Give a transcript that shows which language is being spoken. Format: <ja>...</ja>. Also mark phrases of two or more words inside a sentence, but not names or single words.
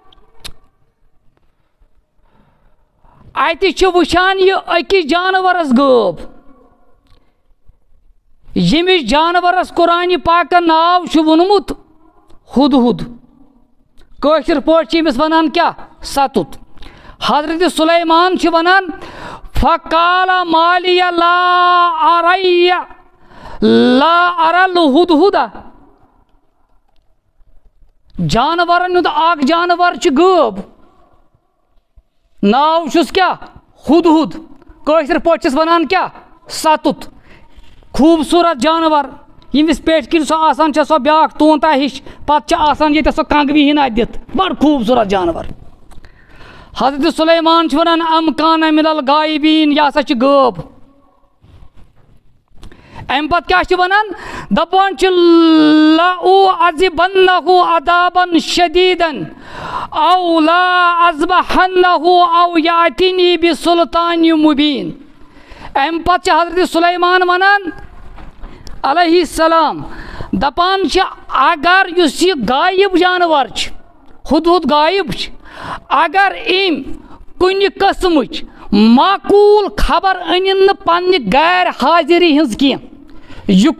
<ks>اتہِ چھِ وٕچھان یہِ أکِس جانورس غٲب ییٚمِس جانورس قرآنِ پاکن ناو چھُ ووٚنمُت ہُدہُد کٲشِر پٲٹھۍ چھِ أمِس ونان کیٛاہ سَتُت حضرت سلیمان چھِ ونان</ks> <ar>فقال مالیہ لا ارى الہدہد</ar> <ks>جانورن ہُنٛد اکھ جانور چھُ غٲب ناو چھُس کیٛاہ ہُدہُد کٲشِر پٲٹھۍ چھِس ونان کیٛاہ سَتُت خوٗبصوٗرت جانور ییٚمِس پیٹھۍ کِنۍ سۄ آسان چھےٚ سۄ بیاکھ تونٛتا ہِش پتہٕ چھِ آسان ییٚتٮ۪تھ سۄ کنگوِ ہِن اَتھ دِتھ بڑٕ خوٗبصوٗرت جانور حضرت سلیمان چھِ ونان</ks> <ar>ام کانہ من الغائبین</ar> <ks>یہِ ہسا چھِ غٲب امہِ پتہٕ کیٛاہ چھِ ونان دپان چھِ</ks> <ar>لأعذبنہ عذابا شدیدا او لا اذبحنہ او یاتینی بسلطان مبین</ar> <ks>امہِ پتہٕ چھِ حضرت سلیمان ونان</ks> <ar>علیہ السلام</ar> <ks>دپان چھِ اگر یُس یہِ غایب جانور چھِ ہُدہُد غایب چھِ اگر أمۍ کُنہِ قٕسمٕچ معقوٗل خبر أنِن نہٕ پننہِ غیر حاضری ہٕنٛز کینٛہہ یہِ</ks>